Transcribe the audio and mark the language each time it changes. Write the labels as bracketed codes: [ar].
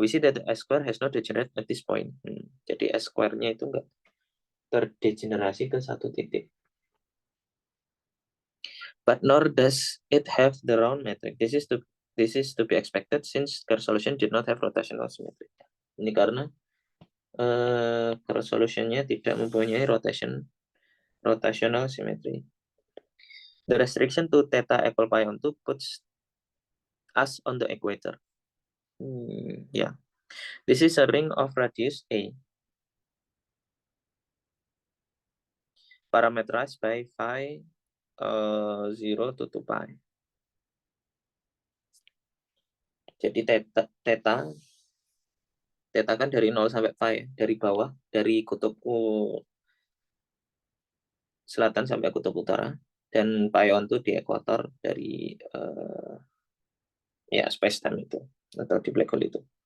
[en] We see that the S square has not degenerate at this point. [id] Jadi S square-nya itu enggak terdegenerasi ke satu titik. [en] But nor does it have the round metric. This is to be expected since Kerr solution did not have rotational symmetry. [id] Ini karena Kerr solution-nya tidak mempunyai rotational symmetry. [en] The restriction to theta equal pi on 2 puts us on the equator. Yeah. This is a ring of radius A, parameterized by phi 0 to 2 pi. [id] Jadi theta kan dari 0 sampai pi, dari bawah, dari kutub selatan sampai kutub utara, dan pi on 2 di ekuator dari ya space time itu, atau di black hole itu.